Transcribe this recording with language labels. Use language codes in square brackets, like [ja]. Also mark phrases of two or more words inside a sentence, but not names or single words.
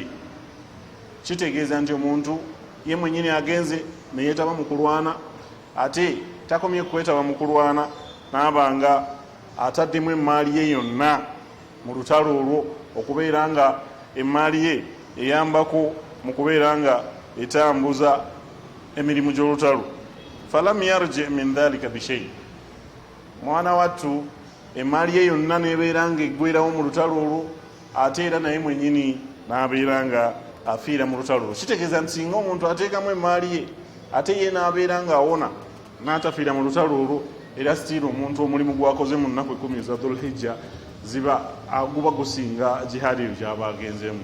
[lg] Kitegeeza nti omuntu ye mwennyini agenze neyeetaba mu kulwana, ate takomye kwetaba mu kulwana, n'abanga ataddemu emmaali ye yonna mu lutalo olwo, okubeera nga emmaali ye eyambako mu kubeera nga etambuza emirimu gy'olutalo. [ar] فلم يرجع من ذلك بشيء, [lg] mwana wattu emmaali ye yonna nebeera nga eggwerawo mu lutalo olwo, ate era naye mwennyini n'abeera nga afiira mu lutalo olwo. Kitegeeza nti singa omuntu ateekamu emmaali ye ate ye n'abeera nga awona n'atafiira mu lutalo olwo, era sitiira omuntu omulimu gwakoze mu nnaku 10 eza Dhulhijja guba gusinga jihaadi eyo gy'aba agenzemu.